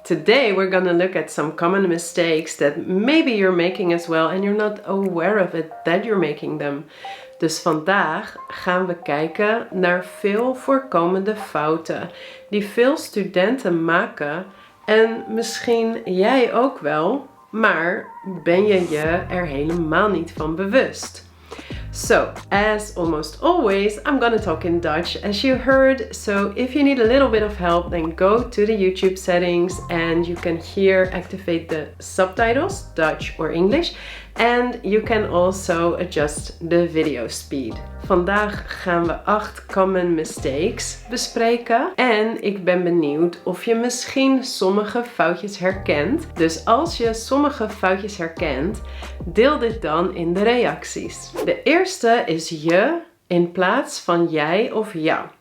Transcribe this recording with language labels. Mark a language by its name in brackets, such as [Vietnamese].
[English] Today we're gonna look at some common mistakes that maybe you're making as well and you're not aware of it that you're making them. [Dutch] Dus vandaag gaan we kijken naar veel voorkomende fouten die veel studenten maken en misschien jij ook wel, maar ben je je er helemaal niet van bewust. [English] So, as almost always, I'm gonna talk in Dutch as you heard. So if you need a little bit of help, then go to the YouTube settings and you can here activate the subtitles, Dutch or English. And you can also adjust the video speed. [Dutch] Vandaag gaan we 8 [English] common mistakes [Dutch] bespreken. En ik ben benieuwd of je misschien sommige foutjes herkent. Dus als je sommige foutjes herkent, deel dit dan in de reacties. De eerste is je in plaats van jij of jou.